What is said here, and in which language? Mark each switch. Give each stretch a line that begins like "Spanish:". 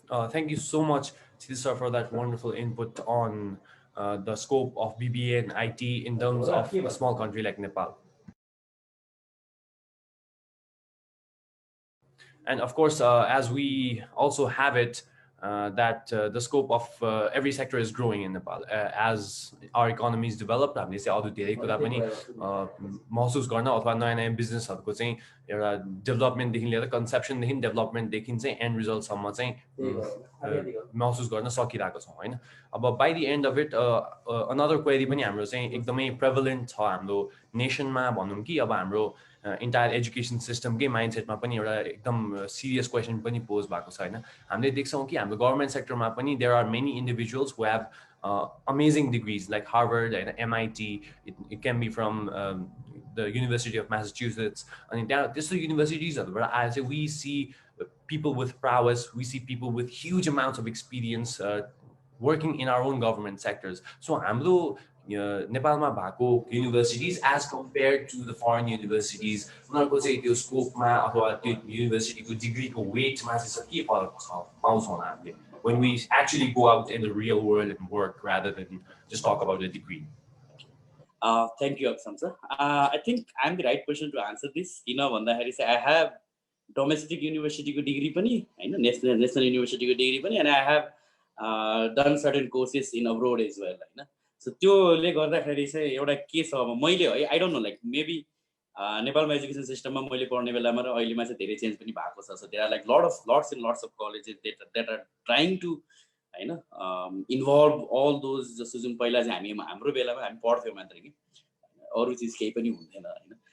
English: Thank you so much, Siti sir, for that wonderful input on the scope of BBA and IT in terms of a small country like Nepal. And of course, as we also have it, that the scope of every sector is growing in Nepal. As our economy is developed,
Nepali: हामीले चाहिँ अरू धेरै कुरा पनि महसुस गर्न अथवा नयाँ नयाँ बिजनेसहरूको चाहिँ एउटा डेभलपमेन्टदेखि लिएर कन्सेप्सनदेखि डेभलपमेन्टदेखि चाहिँ एन्ड रिजल्टसम्म चाहिँ महसुस गर्न सकिरहेको छौँ हैन. अब
English: by the end of it another query
Nepali: पनि हाम्रो चाहिँ एकदमै प्रेभलेन्ट छ हाम्रो नेसनमा भनौँ कि अब हाम्रो इन्टायर एजुकेसन सिस्टमकै माइन्डसेटमा पनि एउटा एकदम सिरियस क्वेसन पनि पोज भएको छ हैन. हामीले देख्छौँ कि हाम्रो गभर्मेन्ट सेक्टरमा पनि
English: There are many individuals who have amazing degrees like Harvard and MIT. It can be from the University of Massachusetts. And this is universities I say we see people with prowess, we see people with huge amounts of experience working in our own government sectors. So हाम्रो
Nepali: नेपालमा भएको universities as compare to the foreign universities उनीहरूको चाहिँ त्यो स्कोपमा अथवा त्यो युनिभर्सिटीको डिग्रीको वेटमा चाहिँ के फरक छ पाउँछौँ हामीले
English: when we actually go out in the real world and work rather than just talk about a degree? Thank you, Aksam sir. I think I'm the right person to answer this. I have domestic university degree pani, national university degree pani, and I have done certain courses in abroad as well.
Nepali: So त्योले गर्दाखेरि चाहिँ एउटा के छ अब मैले है
English: I don't know, like maybe
Nepali: नेपालमा education सिस्टममा मैले पढ्ने बेलामा र अहिलेमा चाहिँ धेरै चेन्ज पनि भएको छ.
English: So there are like lots and lots of colleges that are trying to involve all those
Nepali: जस्तो जुन पहिला चाहिँ हाम्रो बेलामा हामी पढ्थ्यौँ मात्र कि अरू चिज केही पनि हुन्थेन होइन.